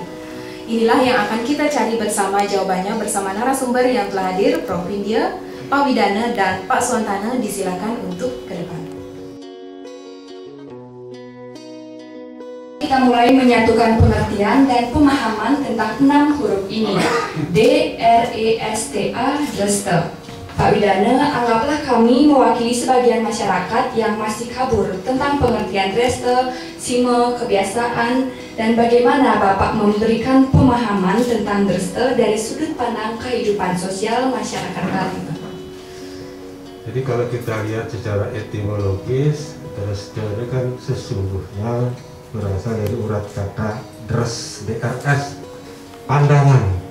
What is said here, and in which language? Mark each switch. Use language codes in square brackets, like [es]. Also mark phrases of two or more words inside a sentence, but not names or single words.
[id] Inilah yang akan kita cari bersama jawabannya bersama narasumber yang telah hadir, Prof. India, Pak Widana, dan Pak Suwantana. Disilakan untuk ke depan. kita mulai menyatukan pengertian dan pemahaman tentang 6 huruf ini. D-R-E-S-T-A, Dresta. Pak Widana, anggaplah kami mewakili sebagian masyarakat yang masih kabur tentang pengertian Dresta, sime, kebiasaan, dan bagaimana Bapak memberikan pemahaman tentang Dresta dari sudut pandang kehidupan sosial masyarakat Bali. Jadi kalau kita lihat secara etimologis, Dresta itu kan sesungguhnya berasal dari urat kata dres, D-R-S, pandangan.